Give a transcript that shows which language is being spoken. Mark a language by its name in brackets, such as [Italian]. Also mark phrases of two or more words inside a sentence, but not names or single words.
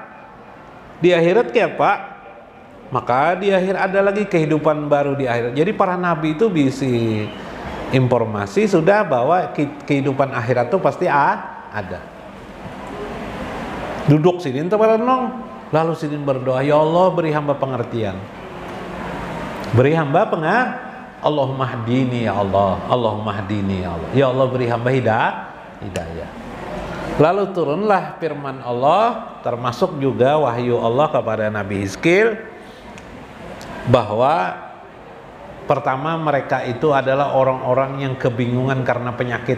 [Banjar] Di akhirat kayak apa? Maka di akhir ada lagi kehidupan baru di akhirat. Jadi para nabi itu bisa informasi sudah bahwa kehidupan akhirat itu pasti ada. Duduk Sidin terperenung, lalu Sidin berdoa, [Arabic] يا الله [Banjar] beri hamba pengertian, beri hamba [Arabic] اللهم اهدني يا الله، اللهم اهدني يا الله، يا الله [Banjar] beri hamba hidayah. Lalu turunlah firman Allah, termasuk juga wahyu Allah kepada Nabi Hizkil, bahwa pertama mereka itu adalah orang-orang yang kebingungan karena penyakit.